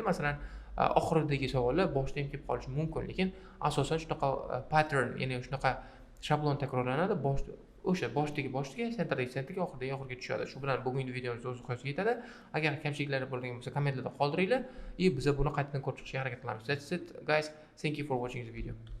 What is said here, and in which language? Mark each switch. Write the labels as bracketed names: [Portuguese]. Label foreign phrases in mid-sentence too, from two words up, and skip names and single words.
[Uzbek] Masalan, oxiridagi savollar boshda ham kelib qolishi mumkin, lekin asosan shunaqa pattern, ya'ni shunaqa shablon takrorlanadi. O'sha boshdagi, centerdagi oxiriga tushadi. Shu bilan bugungi videomiz o'z oxiriga yetadi. Agar kamchiliklari bo'lgan bo'lsa, kommentlarda qoldiringlar. Biz buni qaytadan ko'rib chiqishga harakat qilamiz. [English] That's it, guys. Thank you for watching the video.